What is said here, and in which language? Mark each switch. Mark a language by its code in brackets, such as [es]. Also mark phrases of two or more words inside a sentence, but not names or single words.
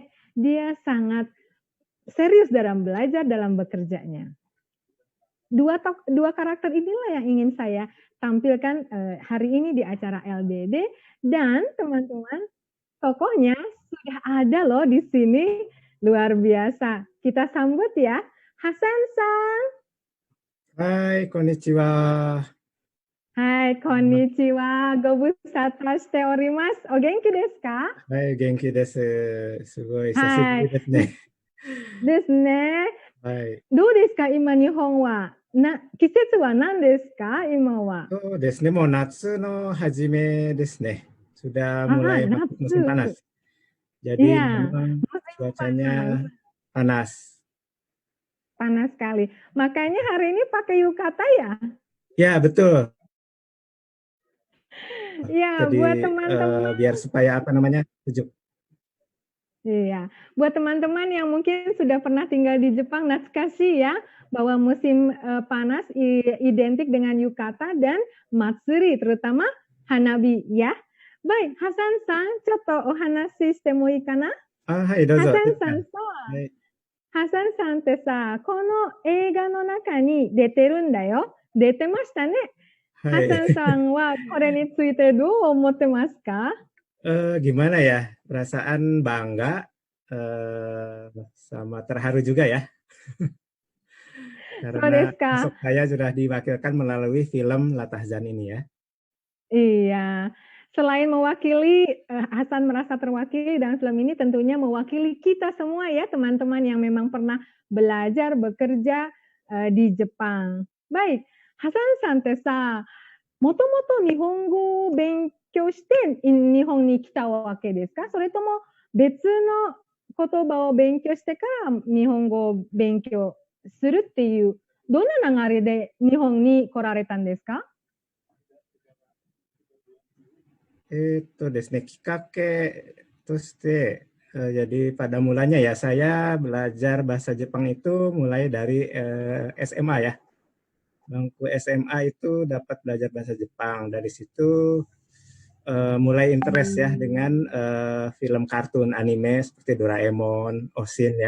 [id] Dia sangat serius dalam belajar, dalam bekerjanya. Dua karakter inilah yang ingin saya tampilkan hari ini di acara LBD, dan teman-teman, tokohnya sudah ada loh di sini, luar biasa. Kita sambut ya, Hasan-san. [ja] はい、こんにちは. はい、こんにちは。ご無沙汰しております。お元気ですか? はい、元気です. Sugoi Hai. 久しぶりですね. ですね。はい。どうですか、今日本は。季節は何ですか、今は。そうですね、もう夏の初めですね。 [id] Sudah mulai masuk musim panas. [ja] Natsu. [id] Jadi Iya, memang musim panas. cuacanya panas. Panas sekali. Makanya hari ini pakai yukata ya? Ya, betul. Iya, Jadi buat teman-teman. biar supaya apa namanya, sejuk. Iya, buat teman-teman yang mungkin sudah pernah tinggal di Jepang, natsukashi ya, bahwa musim panas identik dengan yukata dan matsuri, terutama hanabi ya. Baik, [ja] ハサンさん、ちょっとお話ししてもいいかな? はい、どうぞ. Hasan-san, Hai. ハサンさんってさ、この映画の中に出てるんだよ。出てましたね。ハサンさんはこれについてどう思ってますか？ [id] Gimana ya, perasaan bangga sama terharu juga ya. Karena sosok saya sudah diwakilkan melalui film Latahzan ini ya. Iya, selain mewakili, Hasan merasa terwakili dalam film ini, tentunya mewakili kita semua ya, teman-teman yang memang pernah belajar, bekerja di Jepang. Baik, [ja] Hasan-sanってさ、もともと日本語を勉強して日本に来たわけですか？それとも別の言葉を勉強してから日本語を勉強するっていう、どんな流れで日本に来られたんですか？ですね、きっかけとして、 [id] jadi pada mulanya ya saya belajar bahasa Jepang itu mulai dari SMA ya. Bangku SMA itu dapat belajar bahasa Jepang. Dari situ mulai interest ya dengan film kartun anime seperti Doraemon, Oshin ya.